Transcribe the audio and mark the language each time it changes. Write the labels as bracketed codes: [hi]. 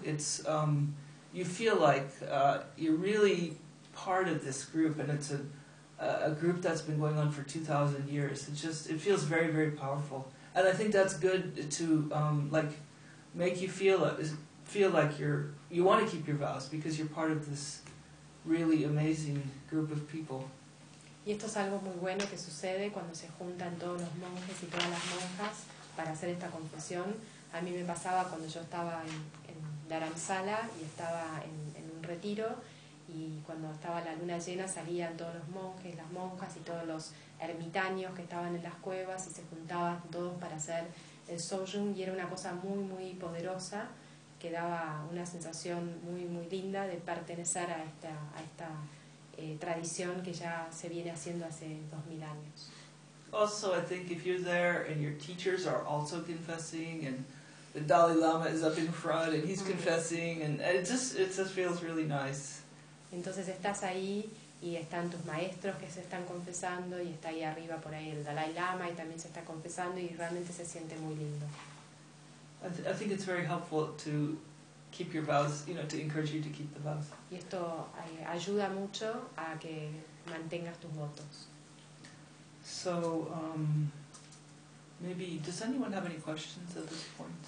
[en] It's you feel like you're really part of this group, and it's a group that's been going on for 2,000 years. It feels very, very powerful. And I think that's good to make you feel like you want to keep your vows because you're part of this really amazing group of people. [es] Y esto es algo muy bueno que sucede cuando se juntan todos los monjes y todas las monjas para hacer esta confesión. A mí me pasaba cuando yo estaba en Dharamsala y estaba en un retiro, y cuando estaba la luna llena salían todos los monjes, las monjas y todos los ermitaños que estaban en las cuevas, y se juntaban todos para hacer el Sojung, y era una cosa muy muy poderosa que daba una sensación muy muy linda de pertenecer a esta tradición que ya se viene haciendo hace 2000 años. [en] Also, I think if you're there and your teachers are also confessing, and the Dalai Lama is up in front and he's confessing, and it just feels really nice. [es] Entonces estás ahí y están tus maestros que se están confesando, y está ahí arriba por ahí el Dalai Lama y también se está confesando, y realmente se siente muy lindo. [en] I think it's very helpful to keep your vows, you know, to encourage you to keep the vows. [es] Y esto ayuda mucho a que mantengas tus votos. [en] So, maybe, does anyone have any questions at this point?